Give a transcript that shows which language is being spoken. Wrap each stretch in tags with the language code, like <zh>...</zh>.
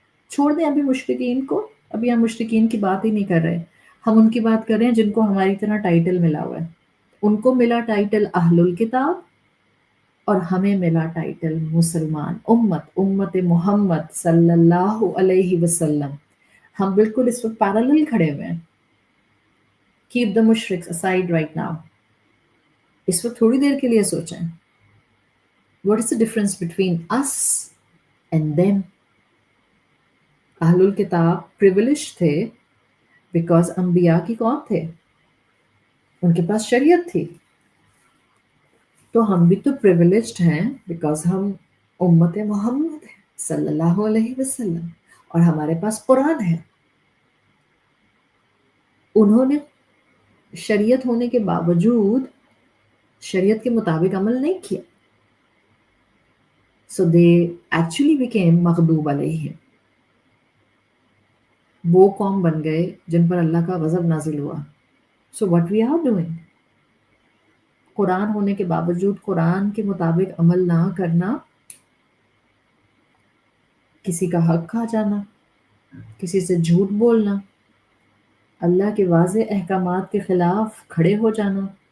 <ur>چھوڑ دیں ابھی مشرکین کو، ابھی ہم مشرکین کی بات ہی نہیں کر رہے، ہم ان کی بات کر رہے ہیں جن کو ہماری طرح ٹائٹل ملا ہوا ہے. ان کو ملا ٹائٹل اہل الکتاب اور ہمیں ملا ٹائٹل مسلمان، امت محمد صلی اللہ علیہ وسلم. ہم بالکل اس وقت پیرالل کھڑے ہوئے ہیں.</ur> <en>Keep the mushriks aside right now.</en> <ur>اس وقت تھوڑی دیر کے لیے سوچیں.</ur> <en>What is the difference between us and them?</en> <ur>اہل الکتاب پریویلیج تھے بیکاز انبیاء کی قوم تھے، ان کے پاس شریعت تھی. تو ہم بھی تو پریویلیجڈ ہیں بیکاز ہم امت محمد ہیں صلی اللہ علیہ وسلم اور ہمارے پاس قرآن ہے. انہوں نے شریعت ہونے کے باوجود شریعت کے مطابق عمل نہیں کیا.</ur> <en>So they actually became مغضوب علیہم.</en> <ur>وہ قوم بن گئے جن پر اللہ کا غضب نازل ہوا.</ur> <en>So what we are doing?</en> <ur>قرآن ہونے کے باوجود قرآن کے مطابق عمل نہ کرنا، کسی کا حق کھا جانا، کسی سے جھوٹ بولنا، اللہ کے واضح احکامات کے خلاف کھڑے ہو جانا،</ur>